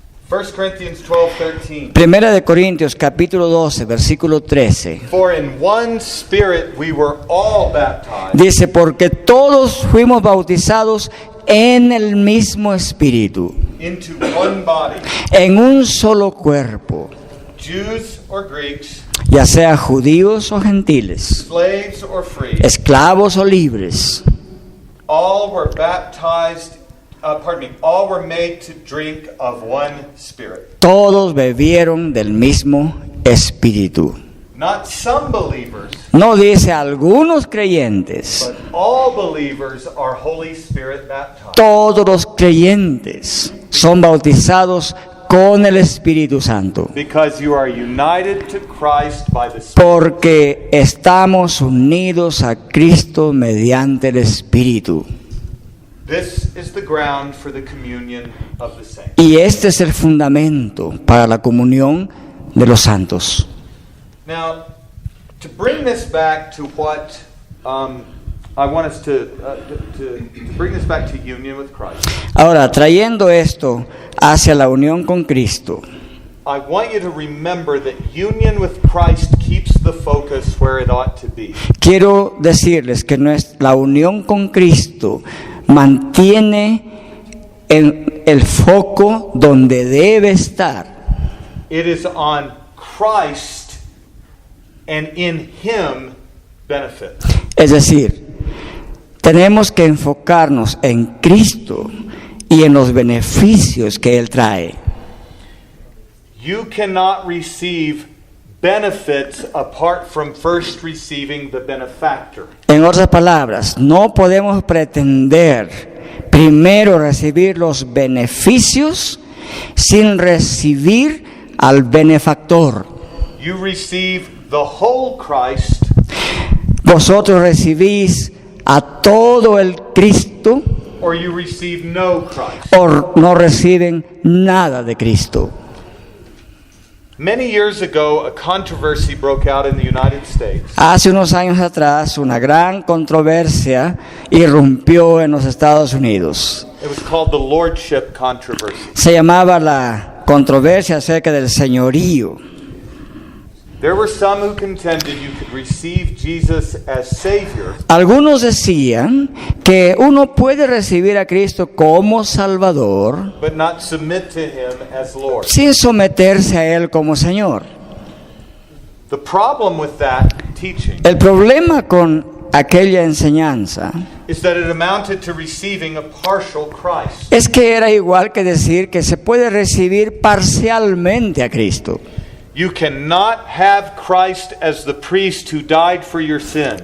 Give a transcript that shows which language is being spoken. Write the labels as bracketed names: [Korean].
[English] 1 Corinthians 12:13. [Spanish] Primera de Corintios capítulo 12, versículo 13, [English] For in one spirit we were all baptized [Spanish] dice, porque todos fuimos bautizados en el mismo espíritu, [English] into one body, [Spanish] en un solo cuerpo, [English] Jews or Greeks, [Spanish] ya sea judíos o gentiles, [English] slaves or free, [Spanish] esclavos o libres. [English] all were baptized, all were made to drink of one spirit. [Spanish] Todos bebieron del mismo espíritu. [English] Not some believers, [Spanish] No dice algunos creyentes, [English] but all believers are Holy Spirit baptized. [Spanish] todos los creyentes son bautizados con el Espíritu Santo, [English] Because you are united to Christ by the Spirit. [Spanish] porque estamos unidos a Cristo mediante el Espíritu. [English] This is the ground for the communion of the saints. [Spanish] Y este es el fundamento para la comunión de los santos. [English] Now, to bring this back to what I want us to bring this back to union with Christ. [Spanish] Ahora, trayendo esto hacia la unión con Cristo, [English] I want you to remember that union with Christ keeps the focus where it ought to be. [Spanish] quiero decirles que la unión con Cristo mantiene el foco donde debe estar. [English] It is on Christ and in Him benefit. [Spanish] Es decir, tenemos que enfocarnos en Cristo y en los beneficios que Él trae. [English] You cannot receive benefits apart from first receiving the benefactor. [Spanish] En otras palabras, no podemos pretender primero recibir los beneficios sin recibir al benefactor. [English] You receive the whole Christ, [Spanish] Vosotros recibís a todo el Cristo [English] or you receive no Christ. [Spanish] o no reciben nada de Cristo. [English] Many years ago, a controversy broke out in the United States [Spanish] Hace unos años atrás, una gran controversia irrumpió en los Estados Unidos. [English] It was called the Lordship Controversy. [Spanish] Se llamaba la controversia acerca del señorío. [English] There were some who contended you could receive Jesus as Savior, [Spanish] Algunos decían que uno puede recibir a Cristo como Salvador [English] but not submit to Him as Lord. [Spanish] sin someterse a Él como Señor. [English] The problem with that teaching [Spanish] El problema con aquella enseñanza [English] is that it amounted to receiving a partial Christ. [Spanish] es que era igual que decir que se puede recibir parcialmente a Cristo. [English] You cannot have Christ as the priest who died for your sins